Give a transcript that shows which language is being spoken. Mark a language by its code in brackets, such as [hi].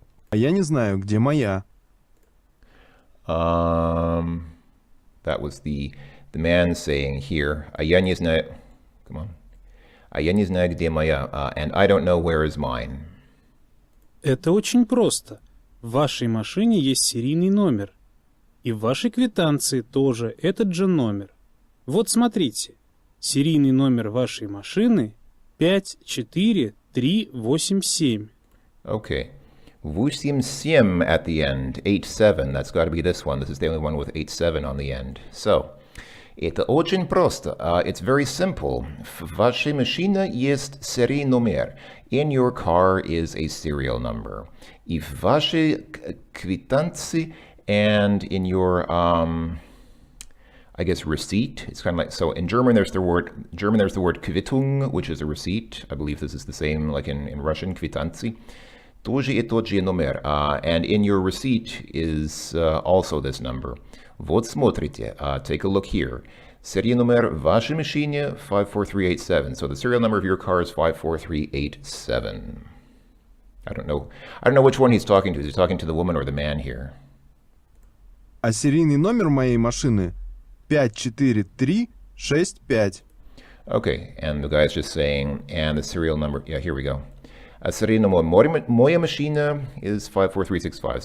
[ru] А я не знаю, где моя. [en] That was the man saying here, а я не знаю, come on. А я не знаю, где моя, and I don't know where is mine. [ru] Это очень просто. В вашей машине есть серийный номер. И в вашей квитанции тоже этот же номер. Вот смотрите. Серийный номер вашей машины 54387. [en] Okay. 87 at the end. 87. That's got to be this one. This is the only one with 87 on the end. [ru] So, это очень просто. [en] It's very simple. [ru] В вашей машине есть серийный номер. [en] In your car is a serial number. И в вашей квитанции and in your, I guess, receipt. It's kind of like, so in German there's the word Quittung, which is a receipt. I believe this is the same like in Russian, квитанции. [ru] Тоже и тот же номер. [en] And in your receipt is also this number. Вот смотрите, take a look here. [ru] Серийный номер в вашей машине 54387. [en] So the serial number of your car is 54387. I don't know which one he's talking to. Is he talking to the woman or the man here? [ru] А серийный номер моей машины 54365. [en] Okay, and the guy's just saying, and the serial number, yeah, here we go. [ru] Серийный номер моя машина is 54365.